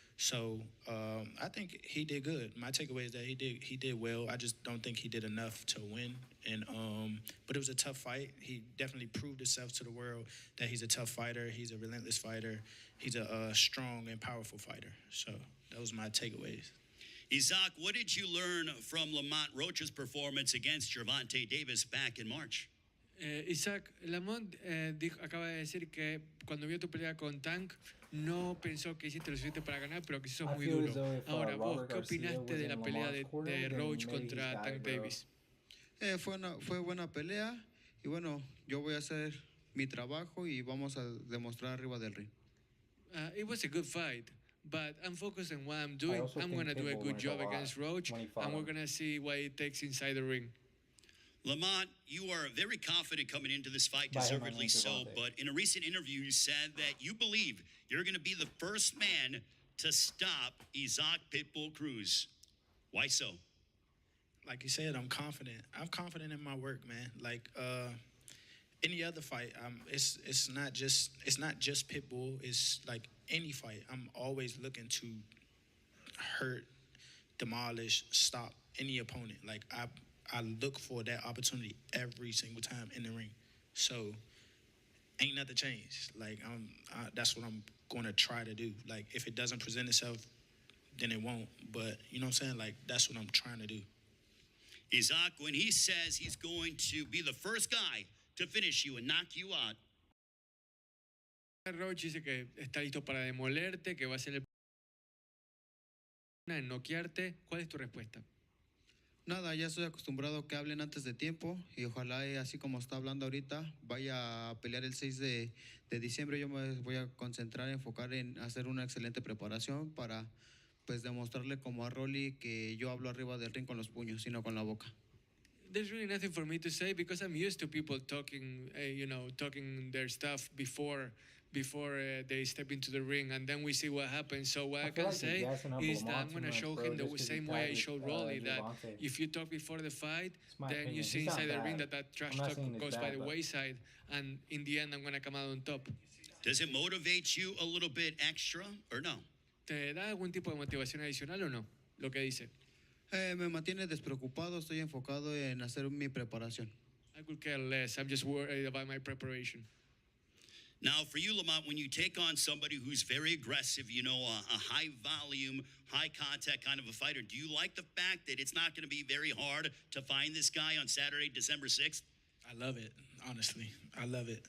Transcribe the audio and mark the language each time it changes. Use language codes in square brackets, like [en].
[en] So I think he did good. My takeaway is that he did well. I just don't think he did enough to win. But it was a tough fight. He definitely proved himself to the world that he's a tough fighter. He's a relentless fighter. He's a strong and powerful fighter. So that was my takeaways. Isaac, what did you learn from Lamont Roach's performance against Gervonta Davis back in March? [es] Isaac, Lamont acaba de decir que cuando vio tu pelea con Tank no pensó que hiciste lo suficiente para ganar, pero que sos muy duro. Ahora, vos, ¿qué opinaste de la pelea de Roach contra Tank Davis? Fue buena pelea, y bueno, yo voy a hacer mi trabajo y vamos a demostrar arriba del ring. [en] It was a good fight, but I'm focused on what I'm doing. I'm going to do a good job against Roach, and we're going to see what it takes inside the ring. Lamont, you are very confident coming into this fight, deservedly so, but in a recent interview, you said that you believe you're going to be the first man to stop Isaac Pitbull Cruz. Why so? Like you said, I'm confident. I'm confident in my work, man. Like any other fight, it's not just Pitbull. It's like any fight. I'm always looking to hurt demolish, stop any opponent. Like I look for that opportunity every single time in the ring. So ain't nothing changed. Like that's what I'm going to try to do. Like if it doesn't present itself, then it won't. But you know what I'm saying? Like that's what I'm trying to do. Isaac, when he says he's going to be the first guy to finish you and knock you out, [es] Roach dice que está listo para demolerte, que va a ser el en noquearte. ¿Cuál es tu respuesta? Nada, ya estoy acostumbrado que hablen antes de tiempo y ojalá, así como está hablando ahorita, vaya a pelear el 6 de diciembre. Yo me voy a concentrar, enfocar en hacer una excelente preparación para pues demostrarle como a Rolly que yo hablo arriba del ring con los puños, sino con la boca. [en] There's really nothing for me to say because I'm used to people talking, talking their stuff before they step into the ring, and then we see what happens. So what I can say is that I'm gonna show him the same way I showed Rolly, that if you talk before the fight, then you see inside the ring that trash talk goes by the wayside, and in the end I'm gonna come out on top. does it motivate you a little bit extra or no? [es] ¿Te da algún tipo de motivación adicional o no? Lo que dice. Me mantiene despreocupado, estoy enfocado en hacer mi preparación. [en] I could care less. I'm just worried about my preparation. Now, for you, Lamont, when you take on somebody who's very aggressive, a high volume, high contact kind of a fighter, do you like the fact that it's not going to be very hard to find this guy on Saturday, December 6th? I love it, honestly. I love it.